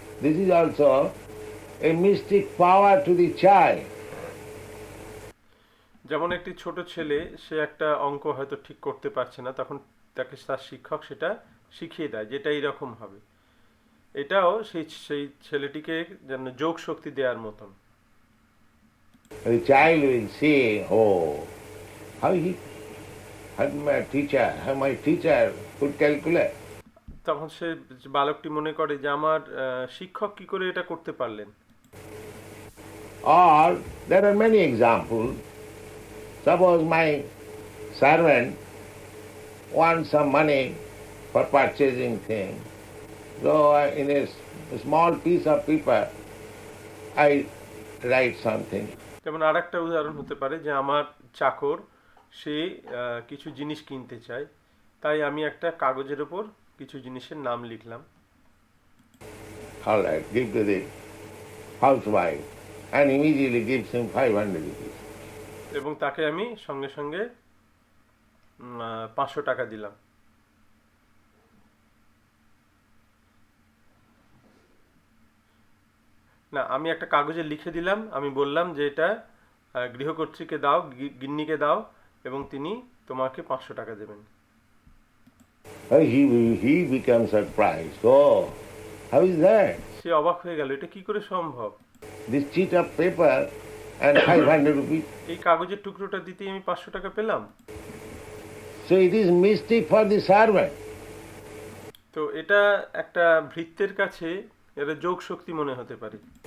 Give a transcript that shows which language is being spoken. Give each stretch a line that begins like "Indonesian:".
English: This is also a mystic power to the child.
Bangla: যেমন একটি ছোট ছেলে, সে একটা অঙ্ক হয়তো ঠিক করতে পারছে না, তখন তাকে তার শিক্ষক সেটা শিখিয়ে দেয় যেটা এইরকম হবে। এটাও সেই সেই ছেলেটিকে যেন যোগ শক্তি দেওয়ার মতন।
English: The child will say, oh, how my teacher could calculate.
Bangla: তখন সে বালকটি মনে করে যে আমার শিক্ষক কি করে এটা করতে পারলেন।
English: Or there are many examples. Suppose my servant wants some money for purchasing things. So in a small piece of paper, I write something.
Bangla: যেমন আর একটা উদাহরণ হতে পারে যে আমার চাকর সে কিছু জিনিস কিনতে চায়, তাই আমি একটা কাগজের ওপর কিছু জিনিসের নাম লিখলাম।
English: All right, give to the housewife and immediately gives him 500 rupees.
Bangla: এবং তাকে আমি সঙ্গে সঙ্গে 500 টাকা দিলাম। না, আমি একটা কাগজে লিখে দিলাম, আমি বললাম যে এটা গৃহকর্ত্রীকে দাও, গিন্নিকে দাও, এবং তিনি তোমাকে 500 টাকা দেবেন।
English: He becomes surprised. Oh, how is that?
Bangla: সে অবাক হয়ে গেল, এটা কি করে সম্ভব?
English: This sheet of paper and 500 rupees.
Bangla: এই কাগজের টুকরোটা দিতেই আমি 500 টাকা পেলাম।
English: So it is mystic for the servant.
Bangla: তো এটা একটা ভৃত্যের কাছে এটা যোগ শক্তি মনে হতে পারে।